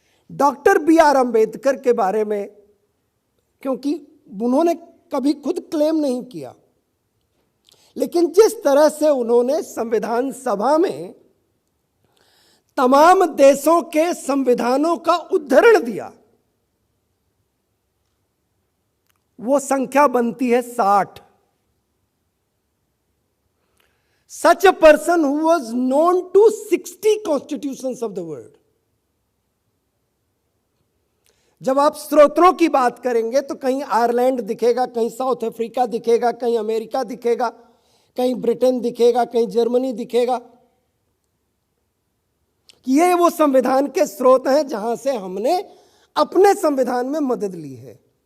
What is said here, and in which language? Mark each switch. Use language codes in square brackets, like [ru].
[hi] Doctor B are Ambedkar के बारे में, क्योंकि उन्होंने कभी खुद क्लेम नहीं किया, लेकिन जिस तरह से उन्होंने संविधान सभा में तमाम देशों के संविधानों का उद्धरण दिया, वो संख्या बनती है 60। [en] Such a person who was known to 60 constitutions of the world. [hi] जब आप स्रोतों की बात करेंगे तो कहीं आयरलैंड दिखेगा, कहीं साउथ अफ्रीका दिखेगा, कहीं अमेरिका दिखेगा, कहीं ब्रिटेन दिखेगा, कहीं जर्मनी दिखेगा। ये वो संविधान के स्रोत हैं जहां से हमने अपने संविधान में मदद ली है।